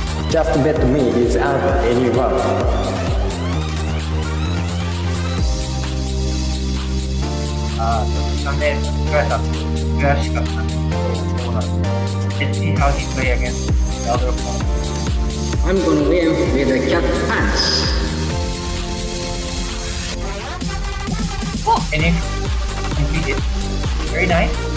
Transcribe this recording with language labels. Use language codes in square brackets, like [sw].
[en] Just bet me is out anyone. [ja] ちょっとね、悔しかったんですけど、そうなんです。 [en] Let's see how he play against the other opponent. I'm gonna win with a cat punch. And if completed, very nice.